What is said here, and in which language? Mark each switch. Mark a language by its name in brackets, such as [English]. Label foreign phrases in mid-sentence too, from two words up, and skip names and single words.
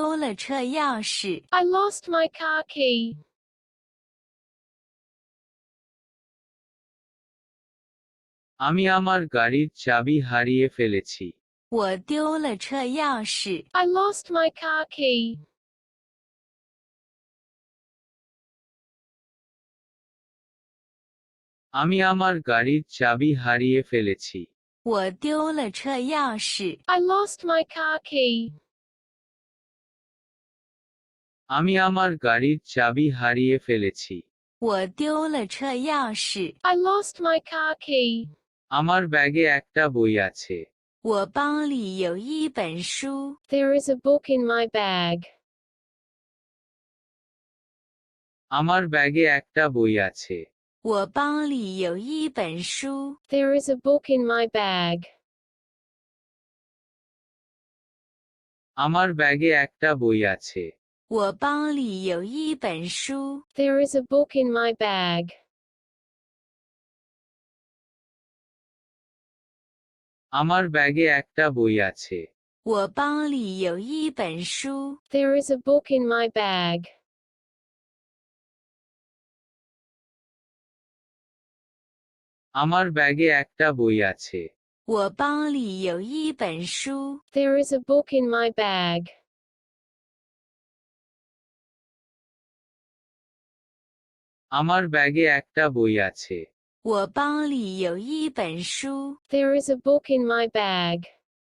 [English] I lost my car key. [Bangla] আমি আমার গাড়ির চাবি হারিয়ে ফেলেছি। [Chinese] 我丢了车钥匙。 [English] I lost my car key. [Bangla] আমি আমার গাড়ির চাবি হারিয়ে ফেলেছি। [Chinese] 我丢了车钥匙。 [English] I lost my car key. [Bangla] আমি আমার গাড়ির চাবি হারিয়ে ফেলেছি। [Chinese] 我丢了车钥匙。 [English] I lost my car key. [Bangla] আমার ব্যাগে একটা বই আছে। [Chinese] 我包里有一本书。 [English] There is a book in my bag. [Bangla] আমার ব্যাগে একটা বই আছে। [Chinese] 我包里有一本书。 [English] There is a book in my bag. [Bangla] আমার ব্যাগে একটা বই আছে। [Chinese] 我包里有一本书。 [English] There is a book in my bag. [Bangla] আমার ব্যাগে একটা বই আছে। [Chinese] 我包里有一本书。 [English] There is a book in my bag. [Bangla] আমার ব্যাগে একটা বই আছে। [Chinese] 我包里有一本书。 [English] There is a book in my bag. [Bangla] আমার ব্যাগে একটা বই আছে। [Chinese] 我包里有一本书。 [English] There is a book in my bag.